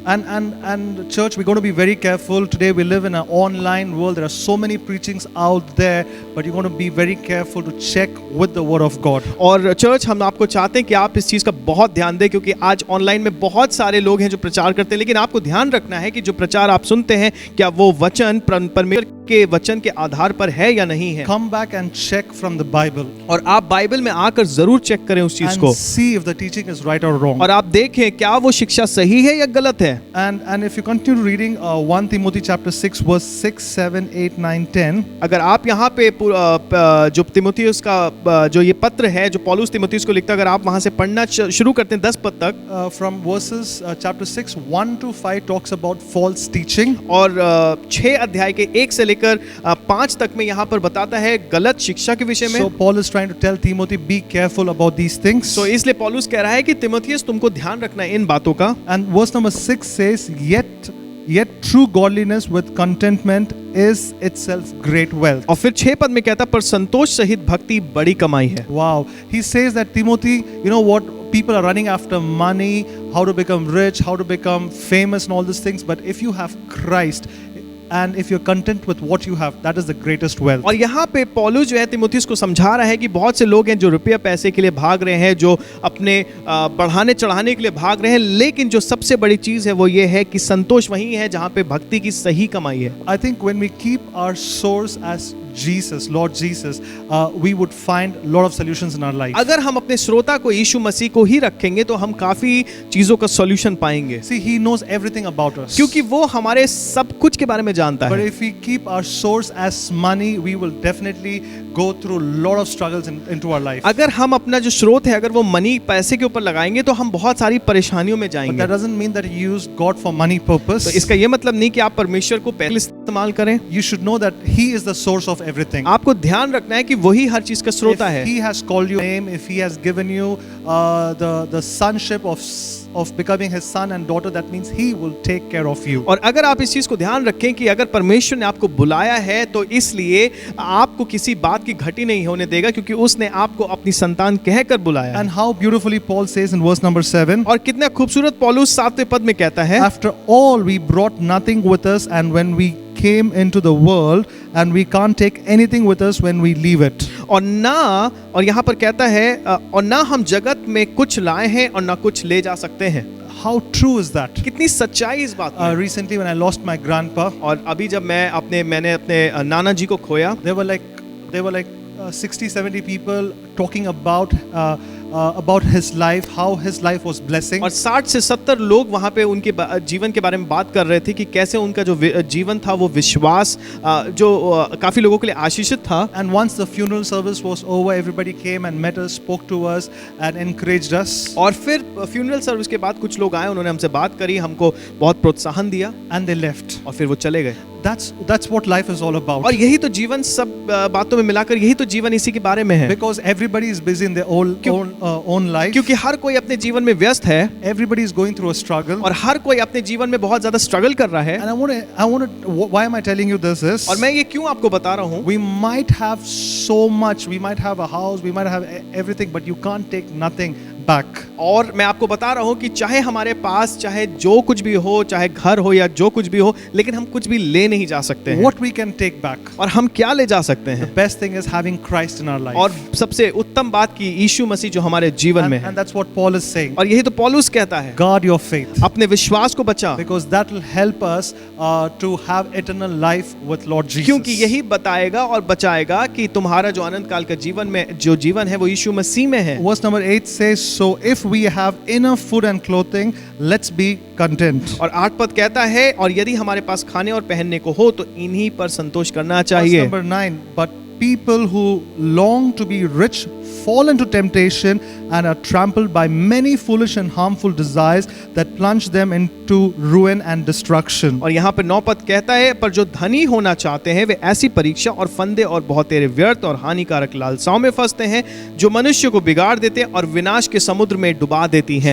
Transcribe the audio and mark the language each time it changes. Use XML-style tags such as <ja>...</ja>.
<en>And church, we're going to be very careful. Today we live in an online world. There are so many preachings out there, but you're going to be very careful to check with the word of God.</en> <hi>और church हम आपको चाहते हैं कि आप इस चीज़ का बहुत ध्यान दें, क्योंकि आज ऑनलाइन में बहुत सारे लोग हैं जो प्रचार करते हैं, लेकिन आपको ध्यान रखना है कि जो प्रचार आप सुनते हैं क्या वो वचन परमेश्वर के वचन के आधार पर है या नहीं है।</hi> <en>Come back and check from the Bible</en> <hi>और आप बाइबल में आकर जरूर चेक करें उस चीज को,</hi> <en>and see if the teaching is right or wrong.</en> <hi>और आप देखें क्या वो शिक्षा सही है या गलत है।</hi> <en>And if you continue reading 1 Timothy chapter 6 verse 6, 7, 8, 9, 10,</en> <hi>अगर आप यहाँ पे जो तिमोथियुस का जो ये पत्र है जो पौलुस तिमोथियुस को लिखता है, अगर आप वहाँ से पढ़ना शुरू करते हैं 10 पद तक,</hi> <en>from verses chapter 6 1 to 5 talks about false teaching.</en> <hi>और 6 अध्याय के 1 से लेकर 5 तक में यहाँ पर बताता है गलत शिक्षा के विषय में।</hi> <en>So Paul is trying to tell Timothy, be careful about these things.</en> <hi>तो इसलिए पौलुस कह रहा है कि तिमोथियुस तुमको ध्यान रखना है इन बातों का।</hi> <en>And verse number 6 says, yet true godliness with contentment is itself great wealth.</en> <hi>और फिर 6 पद में कहता पर संतोष सहित भक्ति बड़ी कमाई है।</hi> <en>Wow. He says that Timothy, you know what? People are running after money, how to become rich, how to become famous and all these things. But if you have Christ, and if you're content with what you have, that is the greatest wealth.</en> <hi>और यहाँ पे पौलुस जो है तिमोथियुस को समझा रहा है कि बहुत से लोग हैं जो रुपया पैसे के लिए भाग रहे हैं, जो अपने बढ़ाने चढ़ाने के लिए भाग रहे हैं, लेकिन जो सबसे बड़ी चीज है वो ये है कि संतोष वही है जहाँ पे भक्ति की सही कमाई है।</hi> <en>I think when we keep our source as Jesus, Lord Jesus, we would find a lot of solutions in our life.</en> <hi>अगर हम अपने श्रोता को यीशु मसीह को ही रखेंगे तो हम काफी चीजों का सॉल्यूशन पाएंगे।</hi> <en>See, He knows everything about us.</en> <hi>क्योंकि वो हमारे सब कुछ के बारे में जानता</hi> <en>But</en> <hi>है।</hi> <en>if we keep our source as money, we will definitely go through a lot of struggles into our life.</en> <hi>अगर हम अपना जो स्रोत है अगर वो मनी पैसे के ऊपर लगाएंगे तो हम बहुत सारी परेशानियों में</hi> <en>But</en> <hi>जाएंगे।</hi> <en>that doesn't mean that you use God for money purpose.</en> <hi>तो इसका ये मतलब नहीं कि आप परमेश्वर को पैसे इस्तेमाल करें।</hi> <en>You should know that He is the source of everything.</en> <hi>आपको ध्यान रखना है कि वही हर चीज का श्रोता है।</hi> <en>If He has called you name, if He has given you the sonship of becoming His son and daughter, that means He will take care of you.</en> <hi>और अगर आप इस चीज को ध्यान रखें कि अगर परमेश्वर ने आपको बुलाया है तो इसलिए आपको किसी बात की घटी नहीं होने देगा, क्योंकि उसने आपको अपनी संतान कहकर बुलाया है।</hi> <en>And how beautifully Paul says in verse number 7,</en> <hi>और कितना खूबसूरत पौलुस 7वें पद में कहता है,</hi> <en>after all we brought nothing with us, and when we came into the world, and we can't take anything with us when we leave it.</en> <hi>और यहाँ पर कहता है और ना हम जगत में कुछ लाए हैं और ना कुछ ले जा सकते हैं।</hi> <en>How true is that?</en> <hi>कितनी सच्चाई इस बात में।</hi> <en>Recently when I lost my grandpa,</en> <hi>और अभी जब मैंने अपने नाना जी को खोया,</hi> <en>there were like 60-70 people talking about his life, how his life was blessing.</en> <hi>और 60 से 70 लोग वहाँ पे उनके जीवन के बारे में बात कर रहे थे कि कैसे उनका जो जीवन था वो विश्वास जो काफ़ी लोगों के लिए आशीषित था।</hi> <en>And once the funeral service was over, everybody came and met us, spoke to us, and encouraged us.</en> <hi>और फिर फ्यूनरल सर्विस के बाद कुछ लोग आए, उन्होंने हमसे बात करी, हमको बहुत प्रोत्साहन दिया</hi> <en>And they left.</en> <hi>और फिर वो चले गए।</hi> <en>That's what life is all about.</en> <hi>और यही तो जीवन, सब बातों में मिलाकर यही तो जीवन इसी के बारे में है।</hi> <en>Because everybody is busy in their own life.</en> <hi>क्योंकि हर कोई अपने जीवन में व्यस्त है</hi> <en>Everybody is going through a struggle.</en> <hi>और हर कोई अपने जीवन में बहुत ज्यादा स्ट्रगल कर रहा है।</hi> <en>Why am I telling you this is?</en> <hi>और मैं ये क्यों आपको बता रहा हूँ?</hi> <en>We might have so much, we might have a house, we might have everything, but you can't take nothing back.</en> <hi>और मैं आपको बता रहा हूँ कि चाहे हमारे पास चाहे जो कुछ भी हो, चाहे घर हो या जो कुछ भी हो, लेकिन हम कुछ भी ले नहीं जा सकते हैं।</hi> <en>What we can take back?</en> <hi>और हम क्या ले जा सकते हैं?</hi> <en>Best thing is having Christ in our life.</en> <hi>और सबसे उत्तम बात की यीशु मसीह जो हमारे जीवन में है।</hi> <en>And that's what Paul is saying.</en> <hi>और यही तो पौलुस कहता है,</hi> <en>Guard your faith.</en> <hi>अपने विश्वास को बचा,</hi> <en>Because that will help us to have eternal life with Lord Jesus.</en> <hi>क्योंकि यही बताएगा और बचाएगा कि तुम्हारा जो अनंत काल का जीवन में जो जीवन है वो यीशु मसीह में है।</hi> <en>Verse number 8 says, so if we have enough food and clothing, let's be content.</en> <hi>और 8 पद कहता है, और यदि हमारे पास खाने और पहनने को हो तो इन्हीं पर संतोष करना</hi> <en>Verse</en> <hi>चाहिए।</hi> <en>number 9, but people who long to be rich fall into temptation and are trampled by many foolish and harmful desires that plunge them into ruin and destruction.</en> <hi>और यहाँ पे 9 पद कहता है, पर जो धनी होना चाहते हैं वे ऐसी परीक्षा और फंदे और बहुत तेरे व्यर्थ और हानिकारक लालसाओं में फंसते हैं जो मनुष्य को बिगाड़ देते और विनाश के समुद्र में डुबा देती हैं।</hi>